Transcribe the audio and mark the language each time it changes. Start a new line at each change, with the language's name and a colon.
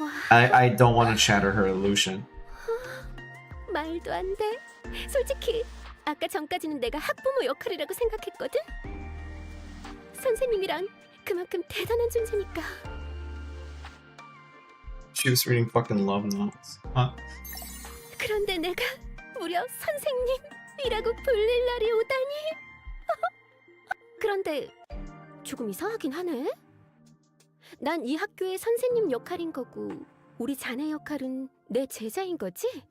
English: I don't want to shatter her illusion.
Korean: 말도 안 돼. 솔직히 아까 전까지는 내가 학부모 역할이라고 생각했거든. 선생님이란 그만큼 대단한 존재니까.
English: She was reading fucking love novels. Huh?
Korean: 그런데 내가 무려 선생님이라고 불릴 날이 오다니. 그런데 조금 이상하긴 하네. 난 이 학교의 선생님 역할인 거고 우리 자네 역할은 내 제자인 거지?